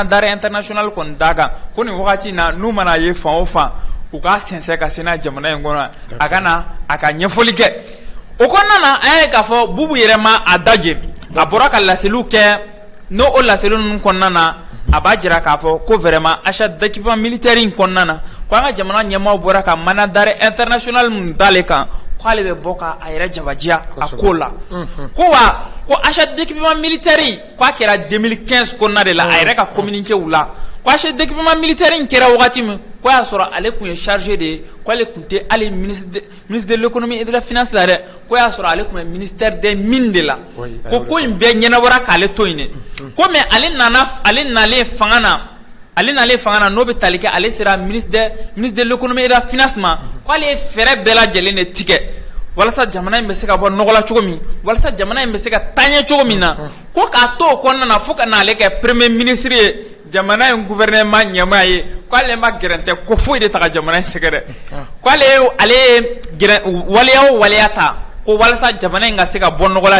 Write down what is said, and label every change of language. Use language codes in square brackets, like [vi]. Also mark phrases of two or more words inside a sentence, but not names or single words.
[fr] d'arrêt international [bm] kɔni d'a kan ko nin wagati in na n'u mana ye fan o fan u k'a sɛnsɛn ka se n'a jamana in kɔnɔ a ka na a ka ɲɛfɔli kɛ o kɔnɔna na an ye k'a fɔ Boubou yɛrɛ ma a daje a bɔra ka laseliw kɛ n'o o laseliw ninnu kɔnɔna na a b'a jira k'a fɔ ko [fr] vraiment achat d'équipement militaire [bm] in kɔnɔna na ko an ka jamana ɲɛmaaw bɔra ka [fr] mandat d'arrêt international [bm] mun d'ale kan k'ale bɛ bɔ ka a yɛrɛ jabajiya a ko la ko [fr] achat d'équipement militaire [bm] k'a kɛra 2015 kɔnɔna de la a yɛrɛ ka communiqué u la ko [fr] achat d'équipement militaire [bm] in kɛra wagati min ko y'a sɔrɔ ale tun ye [fr] chargé de [bm] ye ko ale tun tɛ hali [fr] ministre de l'économie et de la finance [bm] la dɛ ko y'a sɔrɔ ale tun bɛ [fr] ministère des mines de [bm] la ko in bɛɛ ɲɛnabɔra k'ale to yen de ko mais ale nalen fanga na n'o bɛ tali kɛ ale sera [fr] ministre de l'économie et de la finance [bm] ma ko ale ye fɛɛrɛ bɛɛ lajɛlen de tigɛ walasa jamana in bɛ se ka bɔ nɔgɔ la cogo min walasa jamana in bɛ se ka taaɲɛ cogo min na ko k'a to o kɔnɔna na fo ka n'ale kɛ [fr] premier ministre [bm] ye jamana in gouvernement ɲɛmaa ye k'ale ma gɛrɛ tɛ ko foyi de ta ka jamana in sɛgɛrɛ k'ale ye waleya o waleya ta ko walasa jamana in ka se ka bɔ nɔgɔ la